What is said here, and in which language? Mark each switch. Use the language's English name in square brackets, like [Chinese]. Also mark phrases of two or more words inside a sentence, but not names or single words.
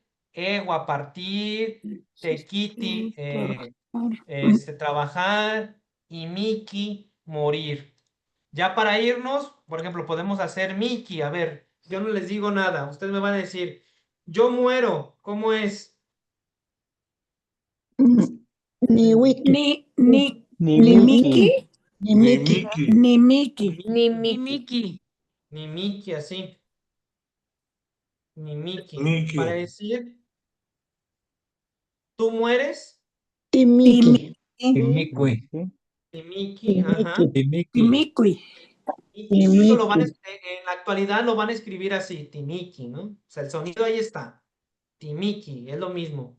[Spanish] Egua, partir. Tequiti, trabajar. Y Miki, morir. Ya para irnos, por ejemplo, podemos hacer Miki. A ver, yo no les digo nada. Ustedes me van a decir, yo muero. ¿Cómo es? [Nahuatl languages] Ni wiki, Ni Ni Miki, ni Ni Miki. Miki. ni Miki. Ni Ni Miki. Miki. Ni Miki, así. Ni Miki. Miki. [Spanish] Para decir, ¿tú mueres? [Nahuatl languages] Ti Miki. Timicui. Ni Miki, ajá. Timiki. [Spanish] Y eso lo van a, [Nahuatl languages] Timiki. [Spanish] en la actualidad lo van a escribir así, Timiki, ¿no? O sea, el sonido ahí está. Timiki, es lo mismo.